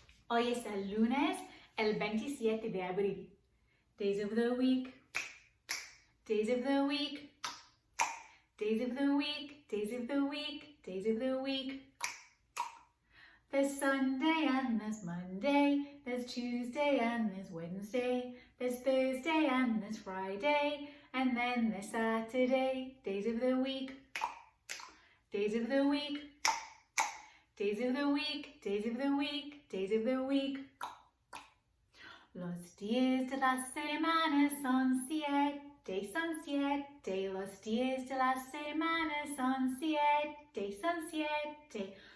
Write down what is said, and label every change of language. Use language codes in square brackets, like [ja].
[es] Hoy es el lunes, el 27 de abril. [en] Days of the week, days of the week. Days of the week, days of the week, days of the week. There's Sunday and there's Monday, there's Tuesday and there's Wednesday, there's Thursday and there's Friday, and then there's Saturday. Days of the week, days of the week, days of the week, days of the week, days of the week. [es] Los días de la semana son 7. Son 7, los días de la semana son 7, son 7.